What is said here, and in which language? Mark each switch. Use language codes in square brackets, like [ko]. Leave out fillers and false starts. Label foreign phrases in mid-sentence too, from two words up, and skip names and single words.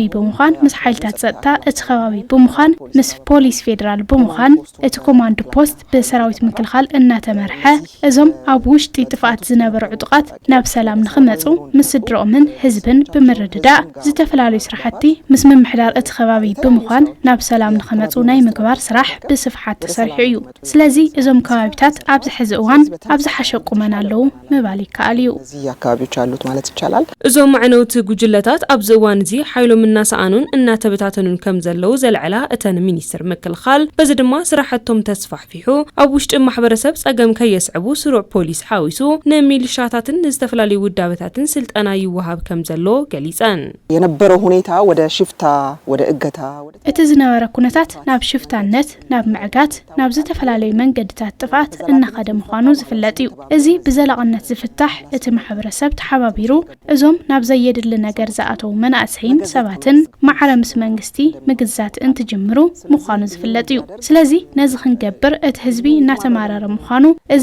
[ti] ብምዃን ምስ ሓይልታት ጸጥታ እቲ ከባቢ ብምዃን ምስ ፖሊስ ፌደራል ብምዃን እቲ ኮማንድ ፖስት ብሰራዊት ምክልኻል እናተመርሐ እዞም ኣብ ውሽጢ ጥፋት ዝነበሩ ዕጡቃት ናብ ሰላም ንኽመጹ ምስ ስድሮምን ህዝብን ብምርድዳእ ዝተፈላለዩ ስራሕቲ ምስ ምምሕዳር እቲ ከባቢ ብምዃን ናብ ሰላም ንኽመጹ ናይ ምግባር ስራሕ ብስፍሓት ተሰሪሑ እዩ ስለዚ እዞም ከባቢታት ኣብ ዝሕዚ እዋን ኣብ ዝሓሸ ቁመና ኣለዉ ምባል ይከኣል እዩ [am] እዚ ኣካባቢዎች አሉት ማለት ይቻላል [ti] እዞም መዕነውቲ ጉጅለታት ኣብ ዝእዋን እዚ ሓይሎም እናሰኣኑን እናተበታተኑን ከም ዘለው ዘልዕላ እተን ሚኒስትር ምክልኻል በዚ ድማ ስራሕቶም ተስፋሕፊሑ ኣብ ውሽጢ ማሕበረሰብ ጸገም ከየስዕቡ ስሩዕ ፖሊስ ሓዊሱ ንሚሊሻታትን ዝተፈላለዩ ውዳበታትን ስልጠና ይወሃብ ከም ዘሎ ገሊጸን [am] የነበረው ሁኔታ ወደ ሽፍታ ወደ እገታ [ti] እቲ ዝነበረ ኩነታት ናብ ሽፍታነት ናብ ምዕጋት ናብ ዝተፈላለዩ መንገድታት ጥፋት እናኸደ ምዃኑ ዝፍለጥ እዩ እዚ ብዘላቕነት ዝፍታሕ እቲ ማሕበረሰብ ተሓባቢሩ እዞም ናብ ዘየድሊ ነገር ዝኣተው መናእሰይን ሰባትን ማዕረምስ መንግስቲ ምግዛት እንትጅምሩ ምዃኑ ዝፍለጥ እዩ ስለዚ ነዚ ክንገብር እቲ ህዝቢ እናተማረረ ምዃኑ እዚ